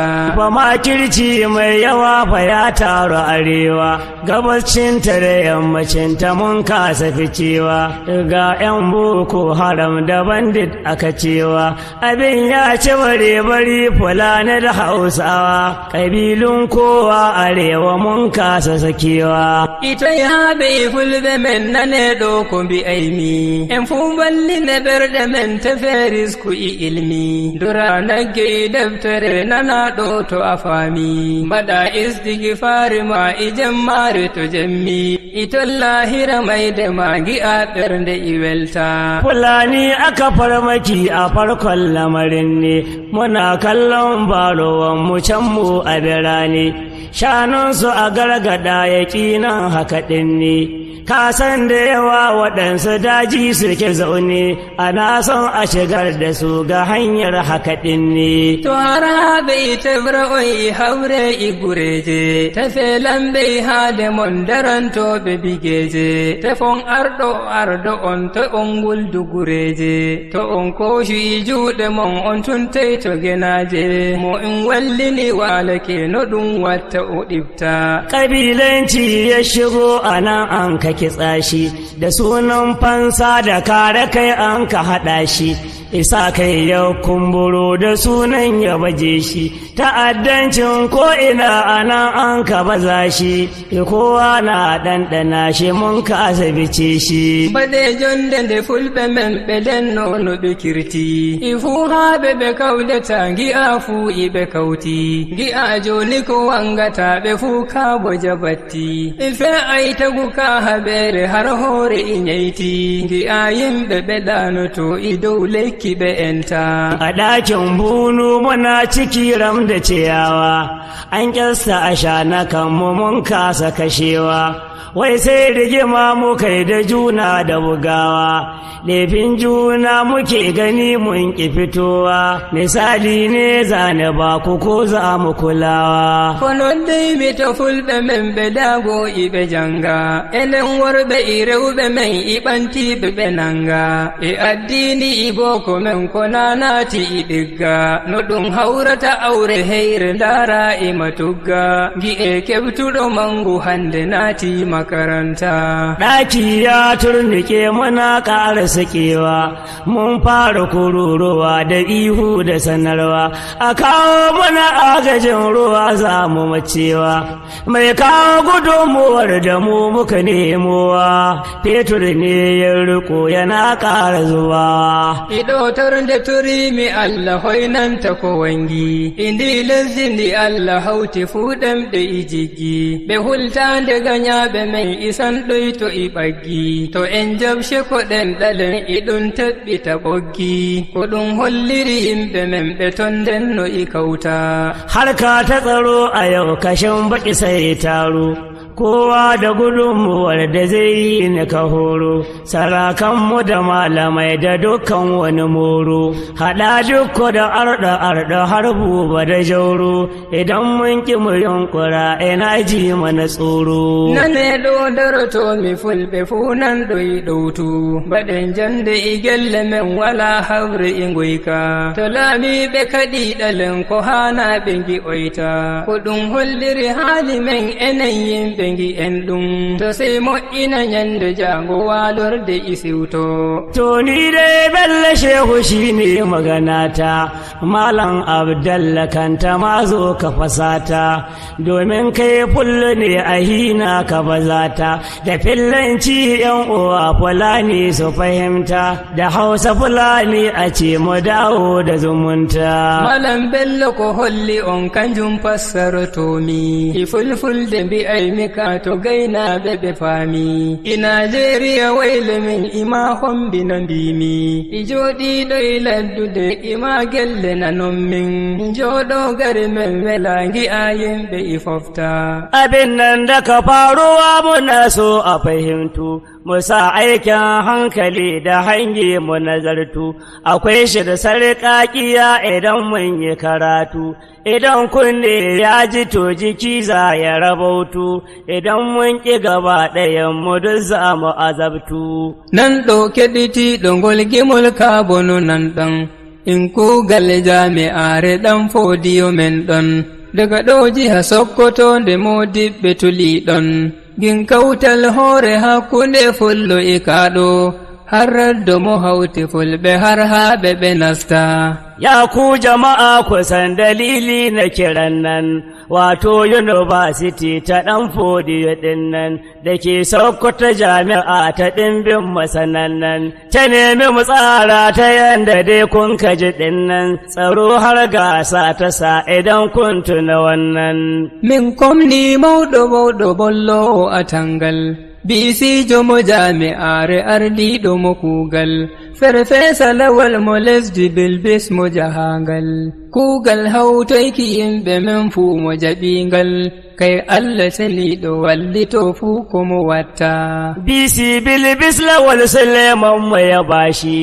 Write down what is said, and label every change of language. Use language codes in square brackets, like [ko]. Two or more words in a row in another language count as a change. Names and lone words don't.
[ha] Ba ma kirci mai yawa fa ya taru arewa, gabacin ta da yammacin ta mun kasa ficewa, ga 'yan boko haram da bandit aka cewa, abin ya ci bare bari Fulani da Hausawa, ƙabilun kowa arewa mun kasa sakewa. [ff] Ita ya bai fulbe men na ne ɗoko bi aimi, en fu balli ne berde men ta feris ku i ilmi, dura nagge dabtare na na ɗo to a fami, baɗa istighfari ma i jammare to jammi, ito lahira mai da magi a ɓernde i welta. [ha] Fulani aka farmaki a farkon lamarin ne, muna kallon barowan mu can mu a birane, shanunsu a gargada ya ƙinan haka ɗin ne, kasan da yawa waɗansu daji suke zaune, ana son a shigar da su ga hanyar haka ɗin ne. [ff] To har bai ta bra'oi haure i gureje, ta felan bai hade mondaran to be bigeje, ta fon ardo on to on guldu gureje, to on koshi i juɗe mon on tuntai to genaje, mo in wallini walake no ɗum watta o ɗibta. [ha] Ƙabilanci ya shigo a nan an ka kitsa shi, da sunan fansa da kare kai an ka haɗa shi, isa kai ya kumburo da sunan ya baje shi, ta'addancin ko'ina a nan an ka baza shi, kowa na ɗanɗana shi mun kasa bice shi. [ff] Bade jonde nde fulɓe men ɓe den nono ɓe kirti, ifu haɓe ɓe kawdeta gi'a fu iɓe kawti, gi'a joni ko wangata ɓe fu kabo jabatti, ife aitagu ka haɓere har hore i nyayti, gi'a yimɓe ɓe ɗanoto i dow lekki ɓe enta. [ha] A ɗakin bunu muna ciki ram da ciyawa, an ƙyasta a shana kanmu mun kasa kashewa, wai sai rigima muka yi da juna da bugawa, laifin juna muke gani mun ƙi fitowa, misali ne zane ba ku ko za mu kulawa. [ff] Konon dai mi ta fulɓe men ɓe dago iɓe janga, enen worɓe i rewɓe men i ɓanti ɓe nanga, e addini i boko men ko nanati i ɗigga, no ɗum haurata aure heyre ndara i matugga, gi'e keɓtuɗo mangu hande nati makaranta. [ha] ɗaki ya turnike muna ƙara sakewa, mun fara kururuwa da ihu da sanarwa, a kawo mana agajin ruwa za mu macewa, mai kawo gudunmuwar da mu muka nemowa, fetur ne ya riko yana ƙara zuwa. [ff] Idotar da turi mi Allah hoinan ta kowangi, indi lazin di Allah hauti fuɗam da ijigi, be hulta da ganya be mai isan ɗoi to ibagi, to en jabshe koɗen ɗalen iɗun taɓɓi ta ɓoggi, koɗum holliri himɓe men ɓe ton den no i kauta. [ha] Harka ta tsaro a yau kashin baƙi sai taro, kowa da gudunmuwar da zai yi ni ka horo, sarakanmu da malamai da dukkan wani moro, haɗa dukko da arɗa har buba da jauro, idan mun ƙi mu yunkura ina ji mana tsoro. [ff] Nane ɗo darto mi fulɓe funan ɗoyi ɗautu, baɗen jande igelle men wala hawre ingoyka, to laami ɓe kaɗi ɗalen ko hana ɓe ngi oyta, ko ɗum holliri haali men enen yimɓe ngi en ɗum, to sey moƴƴina nyande jango walorde isiwto. [ha] To ni dai Bello Shehu shine maganata, Malam Abdalla Kanta ma zo ka fasata, domin kai fullo ne a hina ka bazata, da fillanci yan uwa Fulani su fahimta, da Hausa Fulani a ce mu dawo da zumunta. [ff] Malam Bello ko holli on kanjum fassarto mi, ifulfulde mbi ay mika to gaina ɓe faami, i Najeriya wayle min ima hombina mbimi, i jooɗiɗo i laddude ima gelle nanon min, jooɗo gari men wela ngi'a yimɓe i fofta. [ha] Abin nan da ka faruwa muna so a fahimtu, musa aikin hankali da hange mu nazartu, akwai shi da sarƙaƙiya idan mun yi karatu, idan kunne ya ji to jiki za ya rabautu, idan mun ƙi gaba ɗayan mu duk za mu azabtu. [ff] Nan ɗauke ɗiti ɗongol gimol kabono nan ɗan, in kugal jami'are ɗan fodiyo men ɗon, daga ɗo jiha Sokoto nde Modibɓe tuli ɗon, gin kautal hoore hakkunde fullo e kaɗo, har raddo mo hawti fulɓe har haɓe ɓe nasta. [ha] Ya ku jama'a kusan dalili na kiran nan, wato University ta ɗan Fodiyo ɗin nan, da ke Sokoto jami'a ta ɗimbin masanan nan, ta nemi mu tsara ta yanda dai kun kaji ɗin nan, tsaro har gasa ta sa idan kun tuna wannan. [ff] Min komni mawɗo bollo a tangal, bisijo mo jami'are ardiɗo mo kuugal, Farfesa Lawal mo lesdi Bilbis mo jahangal, kuugal hawtoyki yimɓe men fuu mo jaɓingal, kay Allah seliɗo wallito fuu ko mo watta. Bisi Bilbis Lawal Suleiman mo ya bashi.